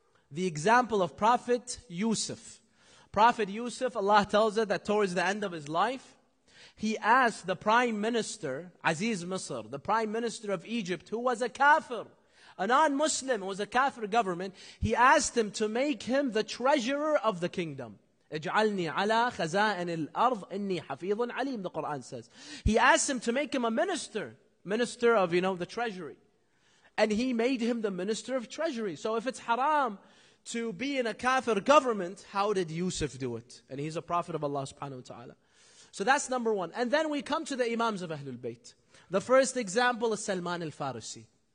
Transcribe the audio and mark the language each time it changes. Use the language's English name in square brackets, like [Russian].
[English] The example of Prophet Yusuf. Prophet Yusuf, Allah tells us that towards the end of his life, he asked the Prime Minister, Aziz Misr, the Prime Minister of Egypt, who was a kafir, a non-Muslim, who was a kafir government, he asked him to make him the treasurer of the kingdom. [Arabic] اجعلني على خزائن الأرض إني حفيظ عليم, [English] the Quran says. He asked him to make him a minister of, the treasury. And he made him the minister of treasury. So if it's haram to be in a kafir government, how did Yusuf do it? And he's a prophet of Allah subhanahu wa ta'ala. So that's number 1. And then we come to the imams of Ahlul Bayt. The first example is Salman al-Farisi.